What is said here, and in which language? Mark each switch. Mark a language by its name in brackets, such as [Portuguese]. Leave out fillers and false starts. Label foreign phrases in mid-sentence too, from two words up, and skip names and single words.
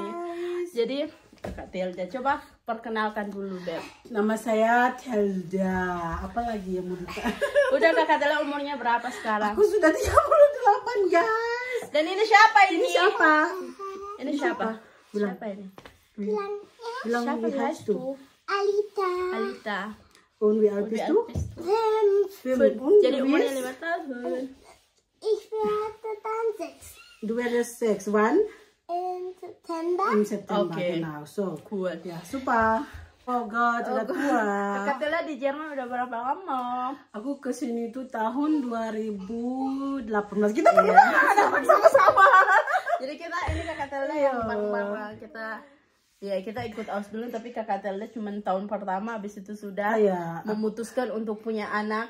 [Indonesian] Jadi Kakak Telda, coba perkenalkan dulu Beb. Nama saya Telda. Apa lagi yang mau ditanya? Udah Kakak Telda umurnya berapa sekarang? Aku sudah 38 guys. Dan ini siapa ini? Ini siapa? Ini siapa? Bilang. Siapa ini? Bilang Siapa [German] wie heißt du? Alita. Und wie alt bist du? Und [Indonesian] Jadi [German] du [Indonesian] umurnya [German] bist? [Indonesian] 5 tahun. [German] Ich werde dann 6 Du wirst 6. Wann? im September. Im September, Oke. genau. So. Cool. [Indonesian] Ya, super. [English] Oh God, [Indonesian] sudah tua. Kakak Tela di Jerman udah berapa lama? Aku kesini tuh tahun 2018. Kita pernah ada sama-sama. Jadi kita ini Kakak Tela yang bareng-bareng kita ikut aus dulu, tapi Kakak Tela cuma tahun pertama, habis itu sudah memutuskan untuk punya anak,